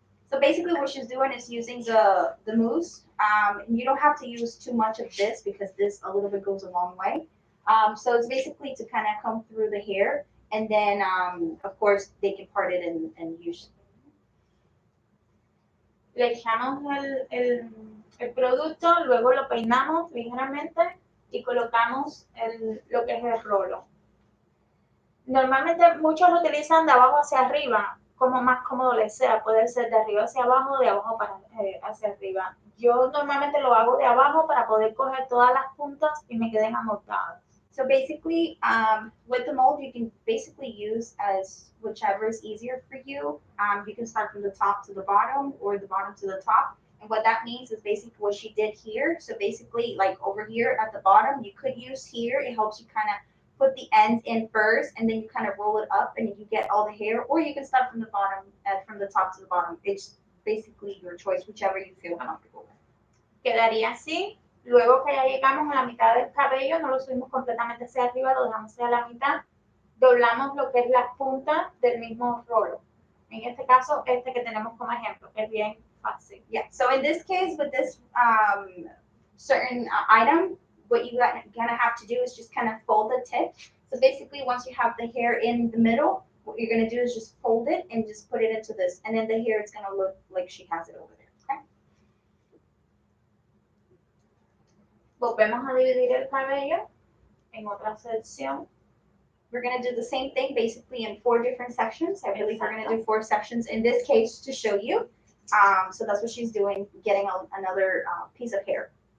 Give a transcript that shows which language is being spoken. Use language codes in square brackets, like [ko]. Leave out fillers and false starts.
[en] So basically, what she's doing is using the mousse. You don't have to use too much of this because this a little bit goes a long way. So it's basically to kind of come through the hair, and then of course they can part it and use. [es] Le echamos el producto, luego lo peinamos ligeramente y colocamos lo que es el rolo. Normalmente muchos lo utilizan de abajo hacia arriba, como más cómodo les sea. Puede ser de arriba hacia abajo, de abajo hacia arriba. Yo normalmente lo hago de abajo para poder coger todas las puntas y me queden amoldadas. [en] So basically, with the mold, you can basically use as whichever is easier for you. You can start from the top to the bottom or the bottom to the top. And what that means is basically what she did here. So basically, like over here at the bottom, you could use here. It helps you kind of put the ends in first, and then you kind of roll it up, and you get all the hair. Or you can start from the bottom, from the top to the bottom. It's basically your choice, whichever you feel comfortable with. [es] Quedaría así. Luego que ya llegamos a la mitad del cabello, no lo subimos completamente hacia arriba, lo dejamos hacia la mitad, doblamos lo que es la punta del mismo rolo. En este caso, este que tenemos como ejemplo, que es bien fácil. [en] Yeah, so in this case, with this certain item, what you gonna have to do is just kind of fold the tip. So basically, once you have the hair in the middle, what you're gonna do is just fold it and just put it into this, and then the hair is gonna look like she has it over there. Okay. [es] Volvemos a dividir el cabello en otra sección. [en] We're gonna do the same thing basically in 4 different sections. I believe we're gonna do 4 sections in this case to show you. So that's what she's doing, getting another piece of hair.